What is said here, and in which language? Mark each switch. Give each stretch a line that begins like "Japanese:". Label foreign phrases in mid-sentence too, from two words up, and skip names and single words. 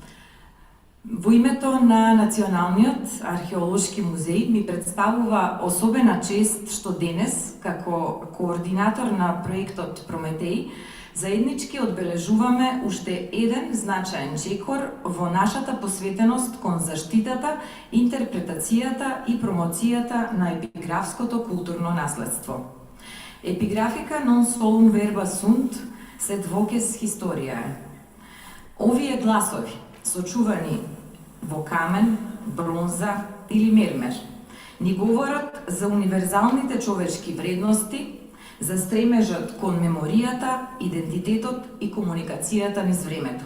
Macedonian: Во името на Националниот археолошки музеј ми представува особена чест што денес, како координатор на проектот Прометеј, заеднички одбележуваме уште еден значаен чекор во нашата посветеност кон заштитата, интерпретацијата и промоцијата на епиграфското културно наследство.
Latin: Епиграфика non solum verba sunt, sed voces historiae.
Macedonian: Овие гласови, сочувани во камен, бронза или мермер, ни говорат за универзалните човечки вредности, за стремежот кон меморијата, идентитетот и комуникацијата низ времето.